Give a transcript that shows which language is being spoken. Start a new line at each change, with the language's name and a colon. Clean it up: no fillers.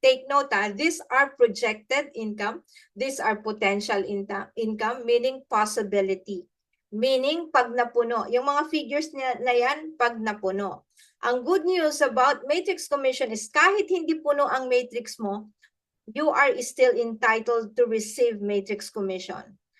English: Take note, these are projected income. These are potential income, meaning possibility. Meaning,
Filipino: pag napuno. Yung mga figures na yan, pag napuno. Ang
English: good news about matrix commission is
Filipino: kahit hindi puno ang matrix mo,
English: you are still entitled to receive matrix commission.